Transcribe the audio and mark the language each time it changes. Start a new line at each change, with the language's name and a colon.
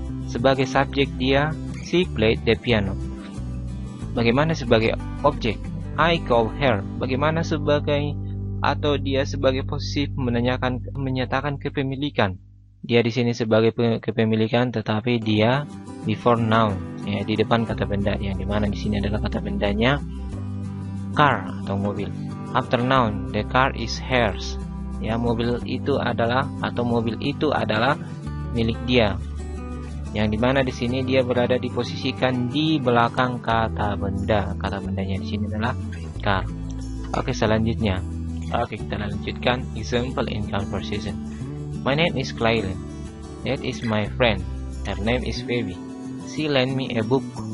Indonesian: Sebagai subjek dia,
English: she played the piano.
Indonesian: Bagaimana sebagai objek?
English: I call her.
Indonesian: Bagaimana sebagai atau dia sebagai posesif menyatakan kepemilikan? Dia di sini sebagai kepemilikan, tetapi dia
English: before noun,
Indonesian: ya, di depan kata benda, yang dimana di sini adalah kata bendanya car atau mobil.
English: After noun, the car is hers.
Indonesian: Ya, mobil itu adalah atau mobil itu adalah milik dia. Yang dimana di sini dia berada diposisikan di belakang kata benda. Kata bendanya di sini adalah car. Oke, selanjutnya. Oke, kita lanjutkan
English: example in conversation. My name is Claire. That is my friend. Her name is Phoebe. She lent me a book.